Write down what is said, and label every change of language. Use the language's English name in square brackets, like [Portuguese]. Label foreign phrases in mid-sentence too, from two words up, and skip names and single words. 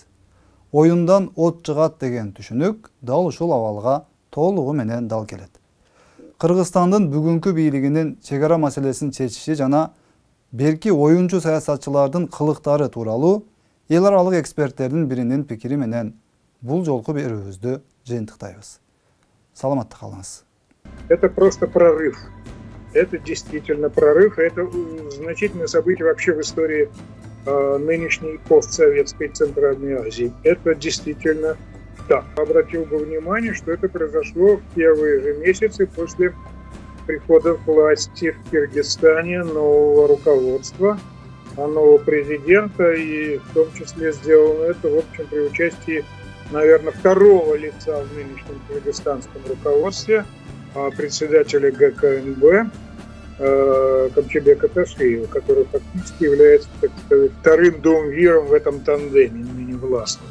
[Kyrgyz] Оюндан от чыгат деген түшүнүк дал ушул абалга толугу менен дал келет. Кыргызстандын бүгүнкү бийлигинин чегара маселесин чечиши жана берки оюнчу саясатчылардын кылыктары тууралуу эл аралык эксперттердин биринин пикири менен бул жолку берүүбүздү жыйынтыктайбыз. Саламатта калыңыз. [Russian] Это просто прорыв. Это действительно прорыв. Это значительное событие вообще в истории нынешней постсоветской Центральной Азии. Это действительно так. Обратил бы внимание, что это произошло в первые же месяцы после прихода к власти в Киргизстане нового руководства, нового президента, и в том числе сделано это, в общем, при участии, наверное, второго лица в нынешнем кыргызстанском руководстве, председателя ГКНБ Камчебека Ташиева, который фактически является, так сказать, вторым думвиром в этом тандеме, ныне властным.